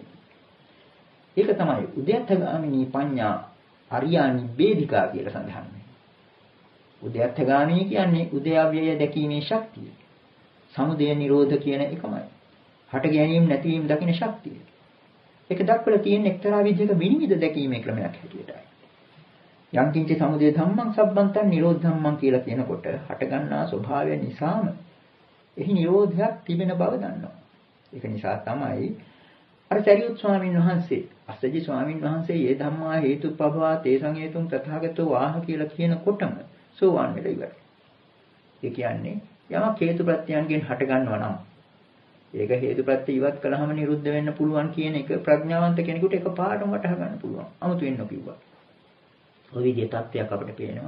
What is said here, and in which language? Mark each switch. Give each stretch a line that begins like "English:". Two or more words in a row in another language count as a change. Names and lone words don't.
Sinhala: ඒක තමයි
Pali: උද්‍යත්තගාමිනී පඤ්ඤා අරියා නිබ්බේධිකා
Sinhala: කියලා සඳහන් වෙන්නේ. උද්‍යත්තගාමිනී කියන්නේ උදයව්‍යය දැකීමේ ශක්තිය. සමුදය නිරෝධ කියන එකමයි. හට ගැනීම නැතිවීම දකින ශක්තිය. ඒක දක්වලා තියෙන එක්තරා විදිහක විනිවිද දැකීමේ ක්‍රමයක් හැටියටයි.
Pali: යං කිංච සමුදය ධම්මං සබ්බන්තං නිරෝධ ධම්මං
Sinhala: කියලා කියනකොට හටගන්නා ස්වභාවය නිසාම එහි නිරෝධයක් තිබෙන බව දන්නවා. ඒක නිසා තමයි අර සරියුත් ස්වාමීන් වහන්සේ අස්සජි ස්වාමීන් වහන්සේ
Pali: "යේ ධම්මා හේතුප්පවා තේසං හේතුං තථාගතෝ ආහ"
Sinhala: කියලා කියනකොටම සෝවාන් වෙලා ඉවරයි. ඒ කියන්නේ යමක් හේතු ප්‍රත්‍යයන්ගෙන් හට ගන්නවා නම් ඒක හේතු ප්‍රත්‍ය ඉවත් කළාම නිරුද්ධ වෙන්න පුළුවන් කියන එක ප්‍රඥාවන්ත කෙනෙකුට එකපාරටම වටහා ගන්න පුළුවන්. 아무තු වෙන්න කිව්වා. ඔය විදිහේ තත්ත්වයක් අපිට පේනවා.